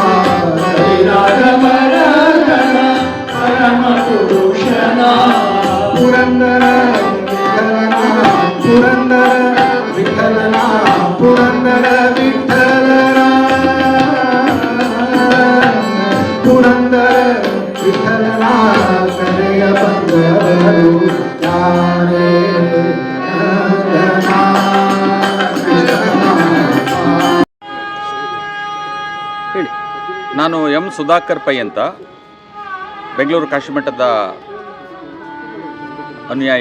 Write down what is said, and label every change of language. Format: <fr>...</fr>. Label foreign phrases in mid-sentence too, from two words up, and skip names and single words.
<kn>ರಾಜವರದನ ಪರಮ ಪುರುಷನ ಪುರಂದರ ವಿಠ್ಠಲನ ಪುರಂದರ ವಿಠ್ಠಲನ ಪುರಂದರ ವಿಠ್ಠಲನ ಕರೆಯ ಬಂದರು ಯಾರೇ ಹೇಳಿ. ನಾನು ಎಂ ಸುಧಾಕರ್ ಪೈ ಅಂತ ಬೆಂಗಳೂರು ಕಾಶಿಮಠದ ಅನುಯಾಯಿ.</kn>